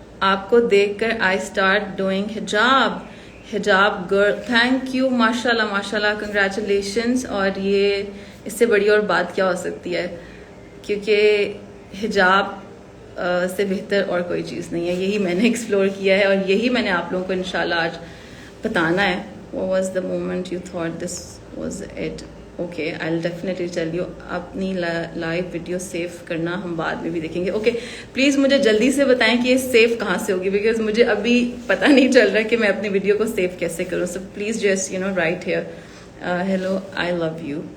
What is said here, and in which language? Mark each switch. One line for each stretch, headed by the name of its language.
Urdu: آپ کو دیکھ کر
English: I start doing حجاب girl. Thank you,
Urdu: ماشاء اللہ ماشاء اللہ, کنگریچولیشنس. اور یہ اس سے بڑی اور بات کیا ہو سکتی ہے, کیونکہ حجاب سے بہتر اور کوئی چیز نہیں ہے. یہی میں نے ایکسپلور کیا ہے اور یہی میں نے آپ لوگوں کو انشاءاللہ آج بتانا ہے.
English: What was the moment you thought this was it? Okay, I'll definitely tell you.
Urdu: اپنی لائیو ویڈیو سیو کرنا ہم بعد میں بھی دیکھیں گے. اوکے, پلیز مجھے جلدی سے بتائیں کہ یہ سیو کہاں سے ہوگی, بیکاز مجھے ابھی پتہ نہیں چل رہا کہ میں اپنی ویڈیو کو سیو کیسے کروں.
English: So please just write here hello I love you.